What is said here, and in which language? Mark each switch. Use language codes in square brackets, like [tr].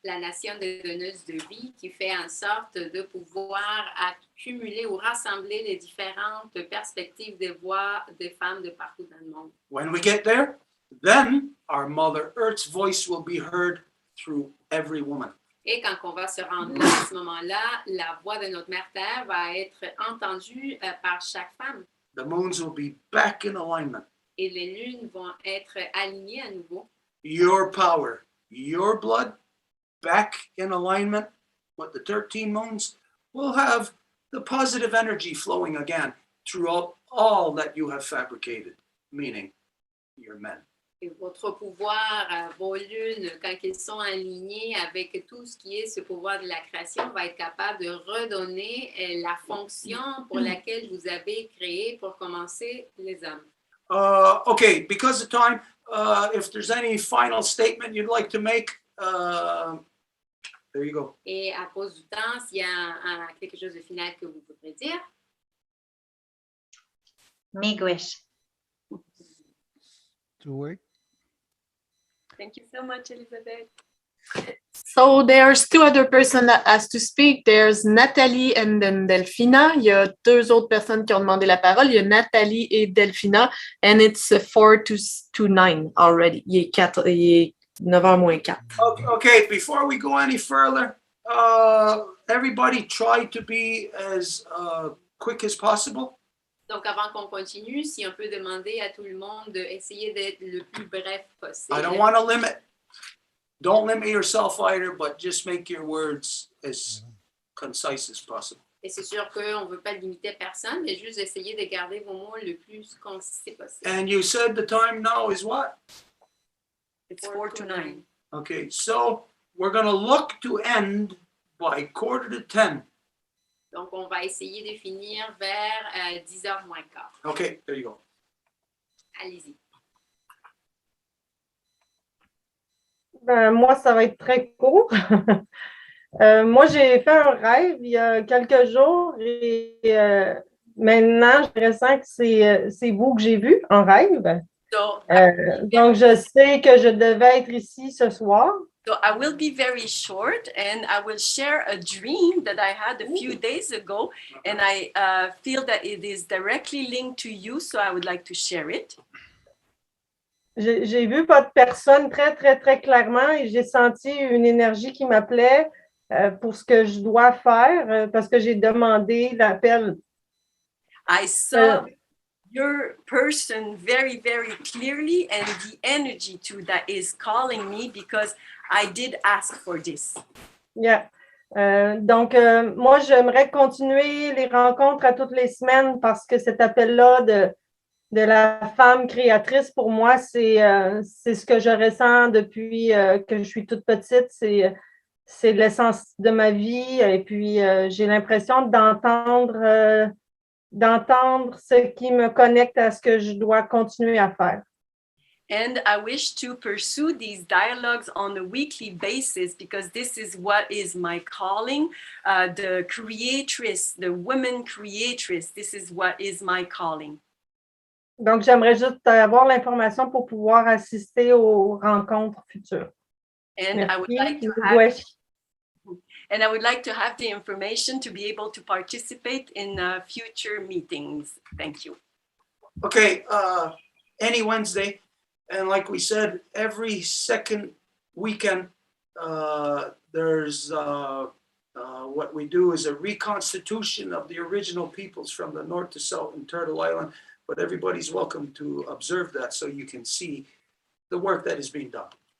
[fr] La nation des donneuses de vie qui fait en sorte de pouvoir accumuler ou rassembler les différentes perspectives des voix des femmes de partout dans le monde. [en] When we get there, then our Mother Earth's voice will be heard through every woman. [fr] Et quand on va se rendre là, à ce moment-là, la voix de notre Mère Terre va être entendue par chaque femme. [en] The moons will be back in alignment. [fr] Et les lunes vont être alignées à nouveau. [en] Your power, your blood, back in alignment with the 13 moons, will have the positive energy flowing again throughout all that you have fabricated, meaning your men. [fr] Et votre pouvoir, vos lunes, quand ils sont alignés avec tout ce qui est ce pouvoir de la création, va être capable de redonner la fonction pour laquelle vous avez créé pour commencer les hommes. [en] Okay, because of time, if there's any final statement you'd like to make, there you go. [fr] Et à cause du temps, s'il y a quelque chose de final que vous voudrez dire. [oj] Miigwech. [en] Stuart. Thank you so much, Elizabeth. So there's two other persons that asked to speak. There's Nathalie and then Delphina. [fr] Il y a deux autres personnes qui ont demandé la parole. Il y a Nathalie et Delphina. [en] And it's 4 to 9 already. [fr] Il est 9h moins 4. [en] Okay, before we go any further, everybody try to be as quick as possible. [fr] Donc, avant qu'on continue, si on peut demander à tout le monde d'essayer d'être le plus bref possible. [en] I don't want to limit. Don't limit yourself either, but just make your words as concise as possible. [fr] Et c'est sûr qu'on ne veut pas limiter personne, mais juste essayer de garder vos mots le plus concis possible. [en] And you said the time now is what? It's 4 to 9. Okay, so we're going to look to end by 9:45. [fr] Donc, on va essayer de finir vers 10h moins quart. [en] Okay, there you go. [fr] Allez-y. Ben, moi, ça va être très court. Moi, j'ai fait un rêve il y a quelques jours et maintenant, je ressens que c'est vous que j'ai vu en rêve. Donc, je sais que je devais être ici ce soir. [en] So I will be very short, and I will share a dream that I had a few days ago, and I feel that it is directly linked to you, so I would like to share it. [fr] J'ai vu votre personne très, très, très clairement et j'ai senti une énergie qui m'appelait pour ce que je dois faire parce que j'ai demandé l'appel. [en] I saw your person very, very clearly, and the energy too that is calling me because I did ask for this. Yeah. [fr] Donc, moi, j'aimerais continuer les rencontres à toutes les semaines parce que cet appel-là de la femme créatrice, pour moi, c'est ce que je ressens depuis que je suis toute petite. C'est l'essence de ma vie. Et puis, j'ai l'impression d'entendre ce qui me connecte à ce que je dois continuer à faire. [en] And I wish to pursue these dialogues on a weekly basis because this is what is my calling, the creatress, the woman creatress. This is what is my calling. [fr] Donc, j'aimerais juste avoir l'information pour pouvoir assister aux rencontres futures. [en] And [fr] Merci. [en] I would like to [fr] Ouais. [en] and I would like to have the information to be able to participate in future meetings. Thank you. Okay, any Wednesday, and like we said, every second weekend, there's what we do is a reconstitution of the original peoples from the north to south in Turtle Island, but everybody's welcome to observe that so you can see the work that is being done.